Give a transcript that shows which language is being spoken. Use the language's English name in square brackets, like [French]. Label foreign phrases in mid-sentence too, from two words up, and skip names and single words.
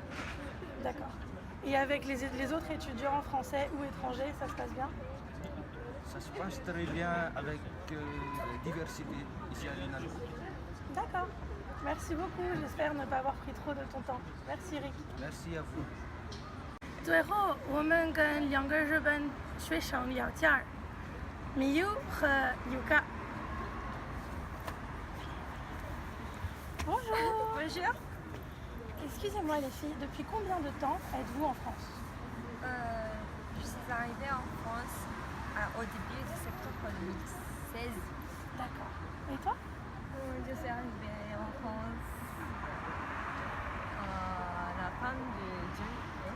[French] D'accord. Et avec les autres étudiants français ou étrangers, ça se passe bien? Ça se passe très bien avec la diversité ici à l'INALCO. D'accord. Merci beaucoup. J'espère ne pas avoir pris trop de ton temps. Merci Rick. Merci à vous. [Chinese] 最后，我们跟2个日本学生聊天儿，Miyu 和 Yuka。Bonjour. [French] Bonjour. Excusez-moi les filles, depuis combien de temps êtes-vous en France? Je suis arrivée en France au début de septembre 2016. D'accord. Et toi? Je suis arrivée en France à la fin de juillet.